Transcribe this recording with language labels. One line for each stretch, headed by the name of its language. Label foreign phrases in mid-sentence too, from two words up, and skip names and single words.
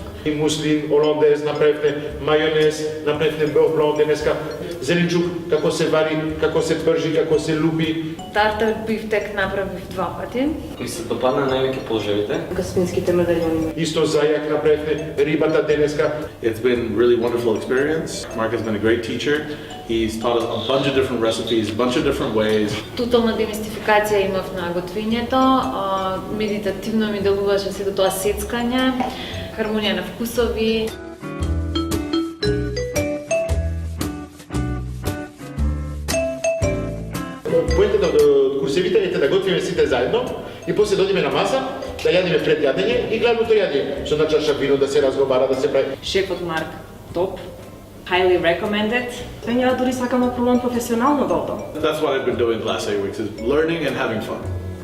Macedonian: И муслин, оландез, направивме мајонез, направивме беофлон денеска, зеленчук, како се вари, како се пржи, како се луби. Тартар бифтек направив 2 пати. Кои се допадна највеќе полжевите? Гаспинските медальони. Исто зајак направивме, рибата денеска.
English: It's been a really wonderful experience. Mark has been a great teacher. He's taught us a bunch of different recipes, a bunch of different ways.
Macedonian: Тотална демистификација имав на готвењето, медитативно ми делуваше сето тоа сецкање, хармонија на вкусови. Поентата од курсевите е да готвиме сите заедно и после да одиме на маса, да јадиме пред јадење и главното јадење, со на чаша вино да се разговара, да се прави. Шефот Марк, топ.
English: Highly recommended.
Macedonian: Ја дури сакам да пробам професионално да одам.
English: That's what I've been doing the last 8 weeks, is learning and having fun.